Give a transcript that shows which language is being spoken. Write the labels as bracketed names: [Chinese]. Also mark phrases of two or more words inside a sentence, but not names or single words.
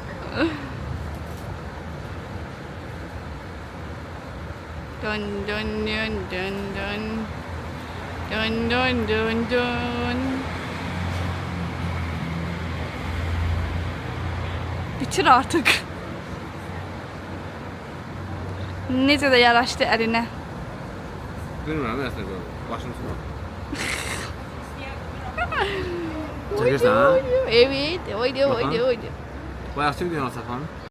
[Turkish] Dön dön dön dön dön. Dön dön dön dön. Bitir artık. [Azerbaijani] Necə də yaraşdı əlinə. Bilmirəm, nəsə oldu. Başım sıxıldı. Çəkirsən? [Turkish] Evet, oydu. [Azerbaijani] Bayaqçı videonu saxlanın.